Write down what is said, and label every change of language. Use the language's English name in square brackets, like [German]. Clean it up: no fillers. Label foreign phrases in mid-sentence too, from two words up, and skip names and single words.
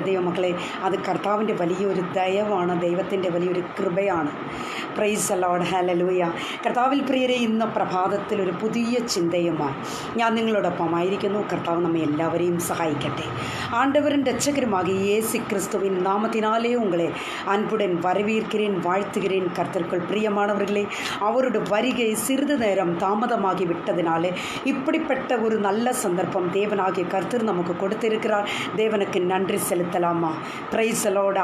[Malayalam] ദൈവമക്കളെ, അത് കർത്താവിൻ്റെ വലിയൊരു ദയവാണ്, ദൈവത്തിൻ്റെ വലിയൊരു കൃപയാണ്. [English] Praise the Lord. Hallelujah. [Malayalam] കർത്താവിൽ പ്രിയരെ, ഇന്ന് പ്രഭാതത്തിൽ ഒരു പുതിയ ചിന്തയുമായി ഞാൻ നിങ്ങളോടൊപ്പമായിരിക്കുന്നു. കർത്താവ് നമ്മെ എല്ലാവരെയും സഹായിക്കട്ടെ. [Tamil] ஆண்டவரும் இரட்சகருமாகிய இயேசு கிறிஸ்துவின் நாமத்தினாலே உங்களை அன்புடன் வரவேற்கிறேன், வாழ்த்துகிறேன். கர்த்தருக்குள் பிரியமானவர்களே, அவருடைய வருகை சிறிது நேரம் தாமதமாகி விட்டதினாலே இப்படிப்பட்ட ஒரு நல்ல சந்தர்ப்பம் தேவனாகிய கர்த்தர் நமக்கு கொடுத்திருக்கிறார். தேவனுக்கு நன்றி செலுத்தலாமா? [English] Praise the Lord.